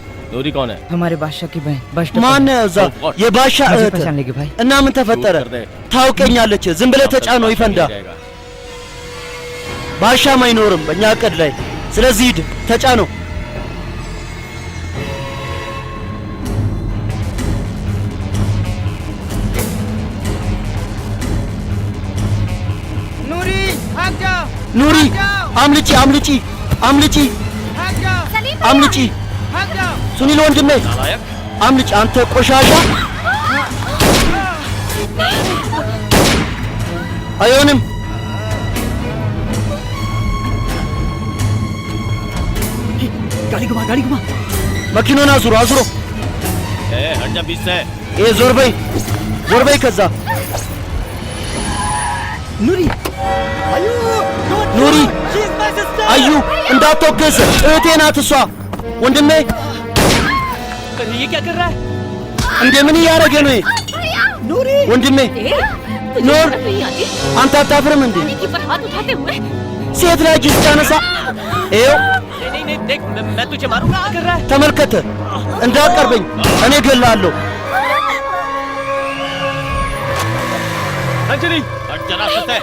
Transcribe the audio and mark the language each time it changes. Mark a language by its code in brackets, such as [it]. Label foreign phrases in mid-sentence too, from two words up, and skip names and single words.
[hi] नूरी कौन है? हमारे बादशाह की बहन। [am] ማን ነው እዛ? የባሻ እህት እና ምን ተፈጠረ? ታውቀኛለች። ዝም ብለህ ተጫነው ይፈንዳ። ባሻም አይኖርም በእኛ እቅድ ላይ። ስለዚህ ሂድ ተጫነው። [hi] नूरी भाग जाओ। [am] ኑሪ አምልጪ አምልጪ አምልጪ አምልጪ። ሱኒል ወንድሜ አምልጪ። አንተ ቆሻሻ። አይሆንም። [hi] गाड़ी घुमा [am] መኪናውን አዙሮ [hi] हट जा बीच से। [am] ዞር በይ ከዛ ኑሪ ኑሪ አዩ እንዳትወገዝ እህቴ ናት እሷ ወንድሜ [hi] ये क्या कर रहा है [am] እንዴ ምን እያደረገ ነው ኑሪ ወንድሜ ኑር አንተ አታፍርም እንዴ ሴት ላይ እጅ ስታነሳ ይኸው [hi] नहीं देख मैं तुझे मारूंगा क्या कर रहा है [am] ተመልከተ እንዳትቀርበኝ እኔ እገልሃለሁ [hi] अंजलि हट जरा सते